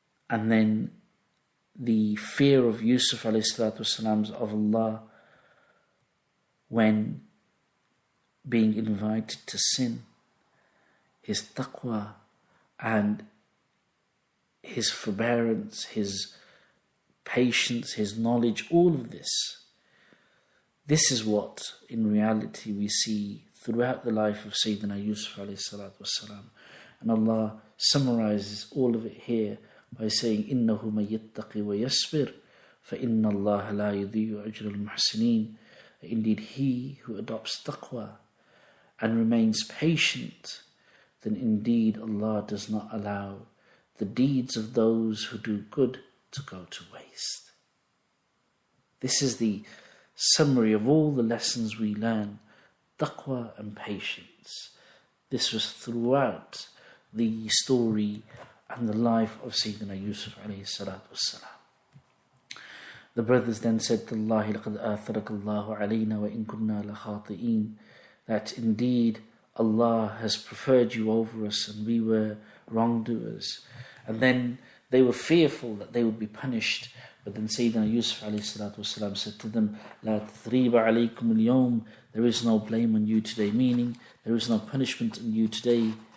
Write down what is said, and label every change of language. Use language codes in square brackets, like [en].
[en] and then the fear of Yusuf alayhi salatu wasalam of Allah when being invited to sin, his taqwa and his forbearance, his patience, his knowledge, all of this. This is what, in reality, we see throughout the life of Sayyidina Yusuf alayhi salatu wasalam. And Allah summarizes all of it here by saying, [ar] إِنَّهُ مَن يَتَّقِ وَيَصْبِرْ فَإِنَّ اللَّهَ لَا يُضِيعُ أَجْرَ الْمُحْسِنِينَ. [en] Indeed, he who adopts taqwa and remains patient, then indeed Allah does not allow the deeds of those who do good to go to waste. This is the summary of all the lessons we learn, taqwa and patience. This was throughout the story and the life of Sayyidina Yusuf alayhi salatu wassalam. The brothers then said to Allah, [ar] لَقَدْ آثَرَكَ اللَّهُ عَلَيْنَا وَإِن كُنَّا لَخَاطِئِينَ. [en] That indeed Allah has preferred you over us and we were wrongdoers. And then they were fearful that they would be punished. But then Sayyidina Yusuf alayhi salatu wasalam said to them, [ar] لَا تَثْرِيبَ عَلَيْكُمُ الْيَوْمِ. [en] There is no blame on you today, meaning there is no punishment on you today.